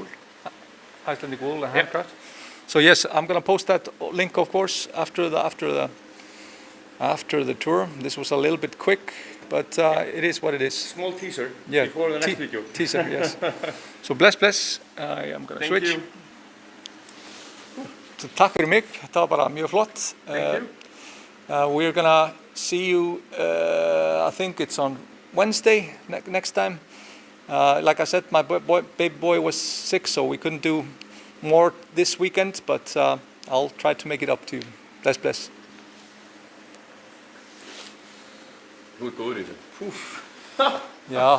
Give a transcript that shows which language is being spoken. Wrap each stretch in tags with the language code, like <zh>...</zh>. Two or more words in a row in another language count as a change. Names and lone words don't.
<en>Icelandic wool and handcraft. So yes, I'm gonna post that link, of course, after the tour. This was a little bit quick, but it is what it is. Small teaser. Yeah. Before the next video. Teaser, yes. So bless. I am gonna switch. You. So,</en> <is>takk fyrir mig. Þetta var bara mjög flott.</is> <en>Thank you. We're gonna see you. I think it's on Wednesday next time. Like I said, my baby boy was sick, so we couldn't do more this weekend, but I'll try to make it up to you. Bless.</en> <is>Þú ert góður í þessu. Já.</is>